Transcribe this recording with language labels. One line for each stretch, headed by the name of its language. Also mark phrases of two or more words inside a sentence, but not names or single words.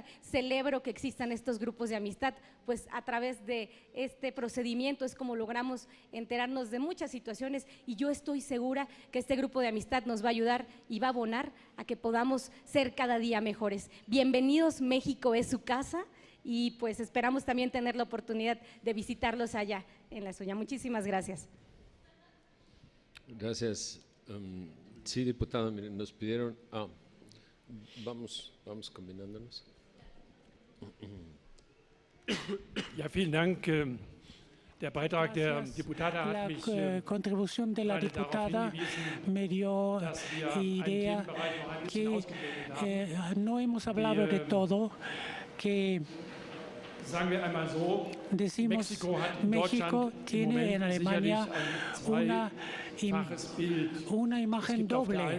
Spanish: Celebro que existan estos grupos de amistad, pues a través de este procedimiento es como logramos enterarnos de muchas situaciones y yo estoy segura que este grupo de amistad nos va a ayudar y va a abonar a que podamos ser cada día mejores. Bienvenidos, México es su casa. Y pues esperamos también tener la oportunidad de visitarlos allá en la suya. Muchísimas gracias. Gracias. Sí, diputado, miren, nos pidieron… vamos combinándonos.
German: Ja, vielen Dank. Der Beitrag der Diputada hat mich
Spanish: contribución de la diputada me dio idea que no hemos hablado de todo, que decimos México tiene en Alemania una imagen doble.